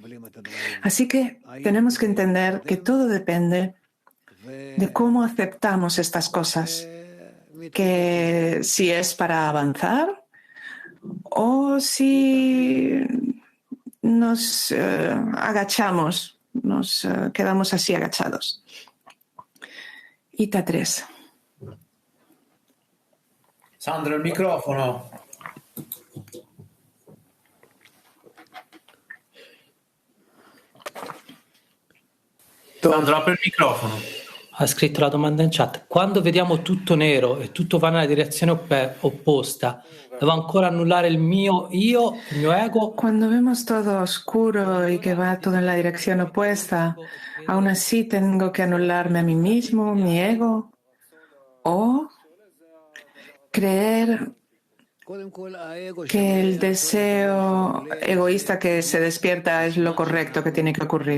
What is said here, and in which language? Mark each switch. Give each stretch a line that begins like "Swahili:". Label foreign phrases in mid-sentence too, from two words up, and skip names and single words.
Spanish: Así que tenemos que entender que todo depende de cómo aceptamos estas cosas, que si es para avanzar o si nos agachamos, nos quedamos así agachados. Ita 3.
Italian: Sandro, il microfono. Sandro, apri il microfono. Ha scritto la domanda in chat. Quando vediamo tutto nero e tutto va nella direzione opposta, devo ancora annullare il mio io, il mio ego?
Spanish: Cuando vemos todo oscuro y que va todo en la dirección opuesta, aún así tengo que anularme a mí mismo, mi ego, o creer que el deseo egoísta que se despierta es lo correcto que tiene que ocurrir.